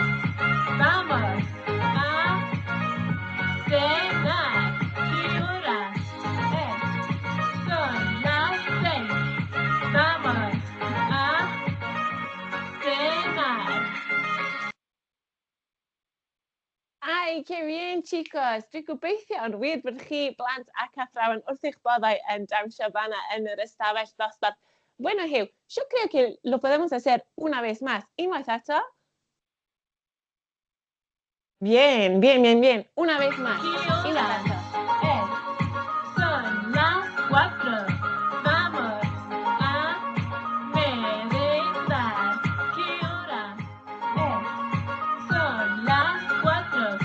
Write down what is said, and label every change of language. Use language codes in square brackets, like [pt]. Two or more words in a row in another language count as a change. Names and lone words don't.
[es] Vamos a cenar. ¿Qué hora es? Son las 6. Vamos a cenar. Ai, que bien, chicos. [cy] Dwi'n gobeithio yn wir bod chi blant ac athrawon wrth eich boddau yn dawnsio fanna yn yr ystafell ddosbarth. [es] Bueno, Hugh, yo creo que lo podemos hacer una vez más. [cy] Unwaith eto? [es] Bien, bien, bien, bien. Una vez más. ¿Qué hora [cy] Unwaith eto. [es] es? Son las 4. Vamos a merendar. ¿Qué hora es? Son las 4.